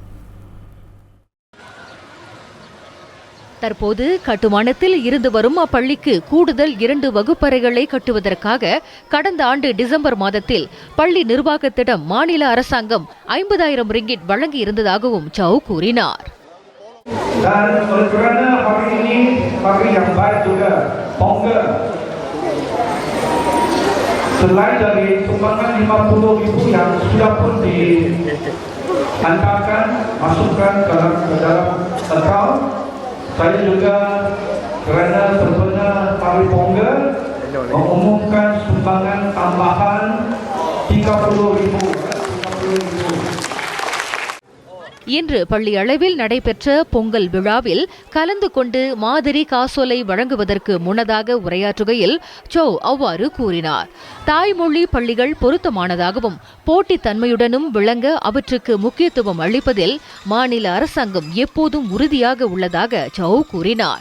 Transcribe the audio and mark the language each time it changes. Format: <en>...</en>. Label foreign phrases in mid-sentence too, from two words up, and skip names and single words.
<ta>தற்போது கட்டுமானத்தில் இருந்து வரும் அப்பள்ளிக்கு கூடுதல் 2 வகுப்பறைகளை கட்டுவதற்காக கடந்த ஆண்டு டிசம்பர் மாதத்தில் பள்ளி நிர்வாகத்திடம் மாநில அரசாங்கம் 50,000 ரிங்கிட் வழங்கி இருந்ததாகவும் சௌ கூறினார்.</ta> <ms>Selain dari sumbangan 50,000 yang sudah pun dihantarkan masukkan ke dalam akaun, saya juga kerana sempena Hari Pongal mengumumkan sumbangan tambahan 30,000.</ms> <ta>இன்று பள்ளி அளவில் நடைபெற்ற பொங்கல் விழாவில் கலந்து கொண்டு மாதிரி காசோலை வழங்குவதற்கு முன்னதாக உரையாற்றுகையில் சௌ அவ்வாறு கூறினார். தாய்மொழி பள்ளிகள் பொருத்தமானதாகவும் போட்டித்தன்மையுடனும் விளங்க அவற்றுக்கு முக்கியத்துவம் அளிப்பதில் மாநில அரசாங்கம் எப்போதும் உறுதியாக உள்ளதாக சௌ கூறினார்.</ta>